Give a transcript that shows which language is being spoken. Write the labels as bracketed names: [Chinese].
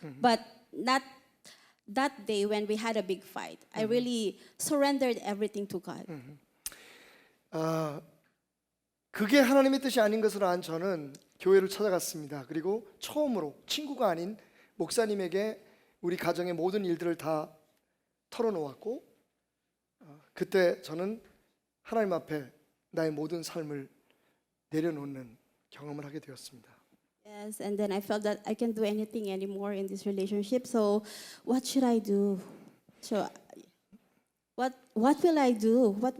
[English] But not that day when we had a big fight. I really surrendered everything to God. [Korean] 그게 하나님의 뜻이 아닌 것을 안 저는 교회를 찾아갔습니다. 그리고 처음으로 친구가 아닌 목사님에게 우리 가정의 모든 일들을 다 털어놓았고, 그때 저는 하나님 앞에 나의 모든 삶을 내려놓는 경험을 하게 되었습니다. [English] Yes, and then I felt that I can't do anything anymore in this relationship. So, what should I do? So, what will I do?